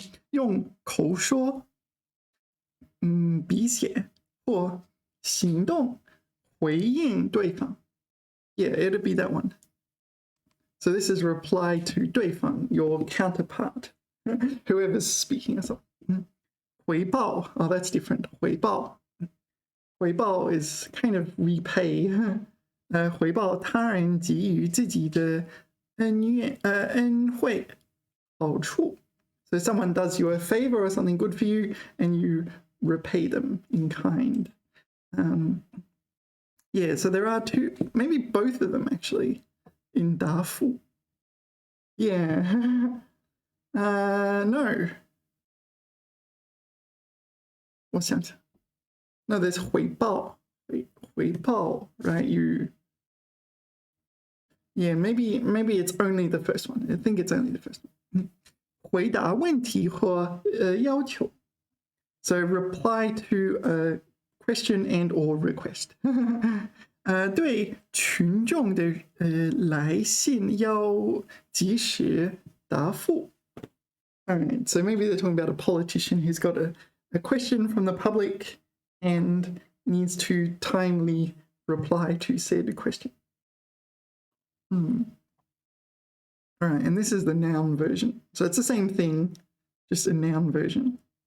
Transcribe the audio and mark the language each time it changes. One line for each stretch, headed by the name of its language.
Chinese: 用口说，笔写或行动回应对方。
English: Yeah, it'll be that one. So this is reply to 对方, your counterpart, whoever's speaking. So, 回报, oh, that's different. 回报is kind of repay.
Chinese: 回报他人给予自己的恩惠好处。
English: So someone does you a favor or something good for you, and you repay them in kind. Yeah, so there are two, maybe both of them actually, in 答复. Yeah. No.
Chinese: 我想想.
English: No, there's 回报, right? Yeah, maybe it's only the first one. I think it's only the first one.
Chinese: 回答问题或要求.
English: So reply to a question and or request.
Chinese: 对群众的来信要及时答复.
English: Alright, so maybe they're talking about a politician who's got a question from the public and needs to timely reply to said question. All right, and this is the noun version. So it's the same thing, just a noun version.